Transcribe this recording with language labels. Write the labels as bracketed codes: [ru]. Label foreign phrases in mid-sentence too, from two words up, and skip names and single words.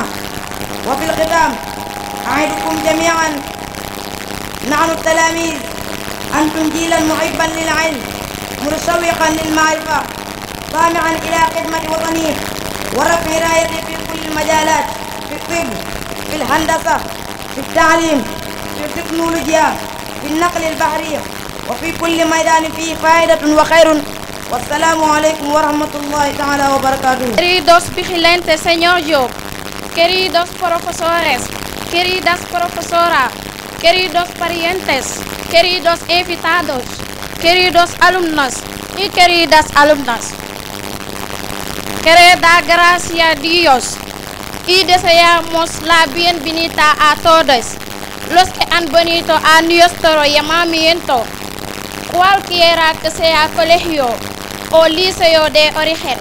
[ar] وفي الختام أعدكم جميعا، نحن التلاميذ، أنتم جيلا محبا للعلم متشوقا للمعرفة طامعا إلى خدمة وطنه ورفع رايته في كل المجالات، في الطب، في الهندسة، في التعليم، في التكنولوجيا، في النقل البحري، وفي كل ميدان فيه فائدة وخير. والسلام عليكم ورحمة الله تعالى وبركاته. [es] Queridos vigilantes, señor Diop, queridos profesores, queridas profesoras, queridos parientes, queridos invitados, queridos alumnos y queridas alumnas, queremos dar gracias a Dios y deseamos la bienvenida a todos los que han venido a nuestro llamamiento, cualquiera que sea colegio o liceo de origen.